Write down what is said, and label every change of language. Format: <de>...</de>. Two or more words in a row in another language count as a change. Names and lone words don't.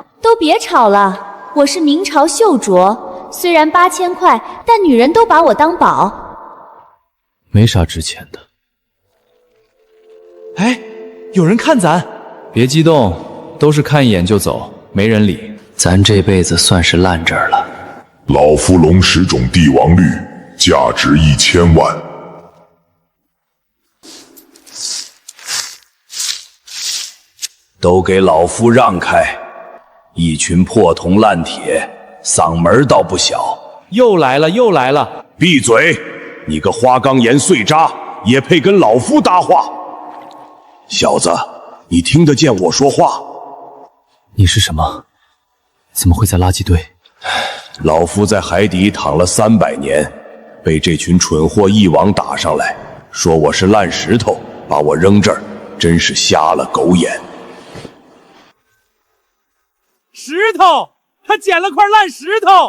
<zh>都別吵了，我是明朝秀镯，虽然8000塊，但女人都把我當寶。沒啥值錢的。哎，有人看咱。別激動，都是看一眼就走，沒人理。咱這輩子算是爛這兒了。老夫龍石種帝王綠，價值1000萬。都給老夫讓開！一群破銅爛鐵，嗓門倒不小。又來了，又來了！閉嘴！你個花崗岩碎渣，也配跟老夫搭話？小子，你聽得見我說話？你是什麼？怎麼會在垃圾堆？老夫在海底躺了300年，被這群蠢貨一網打上來，說我是爛石頭，把我扔這兒，真是瞎了狗眼。石頭，他撿了塊爛石頭。</zh>